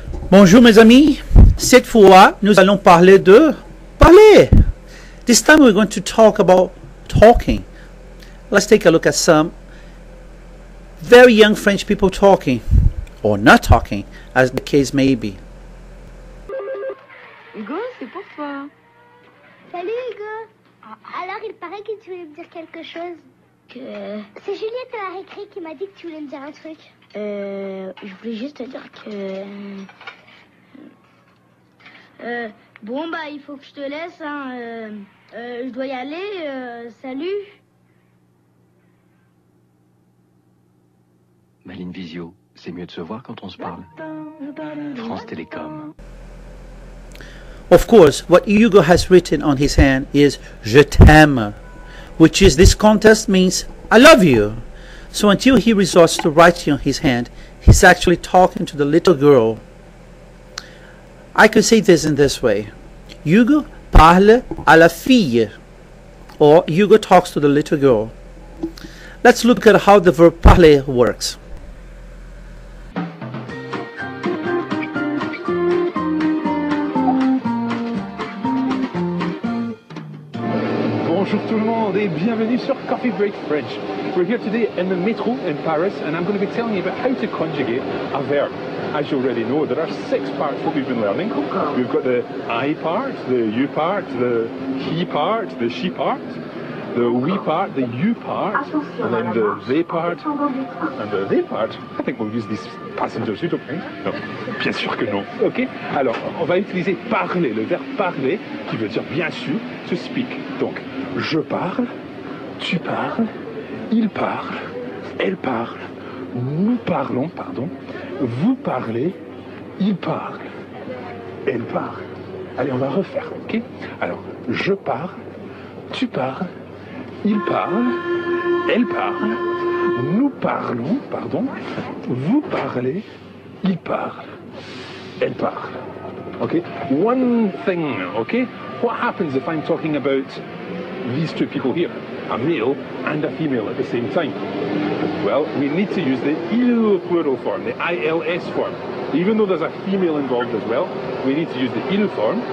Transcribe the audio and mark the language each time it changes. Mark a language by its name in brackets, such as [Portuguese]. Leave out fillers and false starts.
[French] Bonjour mes amis, cette fois nous allons parler de parler. [English] This time we're going to talk about talking. Let's take a look at some very young French people talking, or not talking, as the case may be. [French] Hugo, c'est pour toi. Salut Hugo. Alors il paraît que tu voulais me dire quelque chose. C'est Juliette à la récré qui m'a dit que tu voulais me dire un truc. Je voulais juste te dire que... bon bah il faut que je te laisse, hein. Je dois y aller, salut. Maline Visio, c'est mieux de se voir quand on se parle. France Télécom. [English] Of course, what Hugo has written on his hand is [French] Je t'aime, [English] which is this contest means I love you. So until he resorts to writing on his hand, he's actually talking to the little girl. I could say this in this way. [French] Hugo parle à la fille, [English] or Hugo talks to the little girl. Let's look at how the verb parler works. Bonjour tout le monde et bienvenue sur Coffee Break French. We're here today in the metro in Paris and I'm going to be telling you about how to conjugate a verb. As you already know, there are 6 parts that we've been learning. We've got the I part, the you part, the he part, the she part, the we part, the you part, and then the they part, and the they part. I think we'll use these passengers, you don't think? [French] Non, bien sûr que non. Ok. Alors, on va utiliser parler, le verbe parler, qui veut dire bien sûr, [English] to speak. [French] Donc, je parle, tu parles, il parle, elle parle, nous parlons, pardon, vous parlez, il parle, elle parle. Allez, on va refaire, ok? Alors, je parle, tu parles, il parle, elle parle, nous parlons, pardon, vous parlez, il parle, elle parle. [English] Okay? One thing, okay? What happens if I'm talking about these 2 people here, a male and a female at the same time? Well, we need to use the il plural form, the ILS form. Even though there's a female involved as well, we need to use the il form.